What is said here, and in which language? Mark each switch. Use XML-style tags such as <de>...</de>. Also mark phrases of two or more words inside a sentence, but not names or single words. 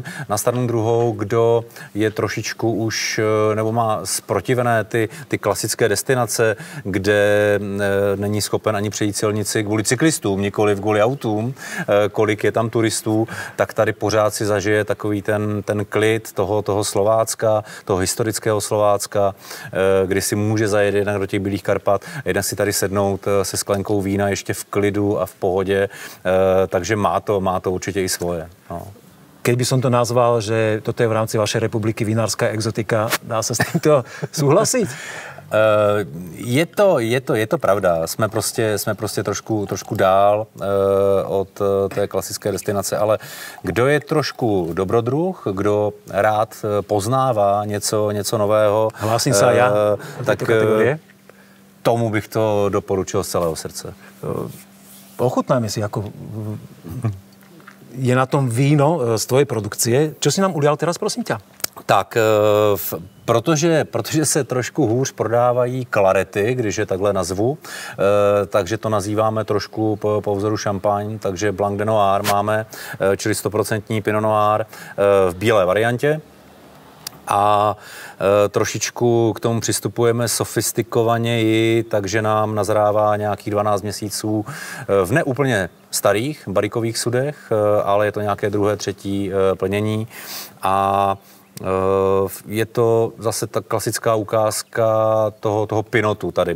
<cs>Na stranu druhou, kdo je trošičku už, nebo má zprotivené ty klasické destinace, kde není schopen ani přejít silnici kvůli cyklistům, nikoli kvůli autům, kolik je tam turistů, tak tady pořád si zažije takový ten klid toho Slovácka, toho historického Slovácka, kdy si může zajet jednak do těch Bílých Karpat, jednak si tady sednout se sklenkou vína ještě v klidu a v pohodě, takže má to určitě i svoje. No.</cs> <sk>Keď by som to nazval, že toto je v rámci vašej republiky vinárska exotika, dá sa s týmto súhlasiť?</sk> <cs>Je to pravda. Jsme prostě trošku dál od té klasické destinace, ale kdo je trošku dobrodruh, kdo rád poznává něco nového,</cs> <sk>hlásím sa ja</sk> <cs>tak tomu bych to doporučil z celého srdce.</cs> <sk>Ochutnáme si, ako je na tom víno z tvojej produkcie. Čo si nám ulial teraz, prosím ťa?</sk> <cs>Tak, protože se trošku hůř prodávají klarety, když je takhle nazvu, takže to nazýváme trošku po vzoru šampaň, takže Blanc de Noir máme, čili 100% Pinot Noir v bílé variantě. A trošičku k tomu přistupujeme sofistikovaněji, takže nám nazrává nějakých 12 měsíců v neúplně starých barikových sudech, ale je to nějaké druhé, třetí plnění a je to zase ta klasická ukázka toho pinotu tady.</cs>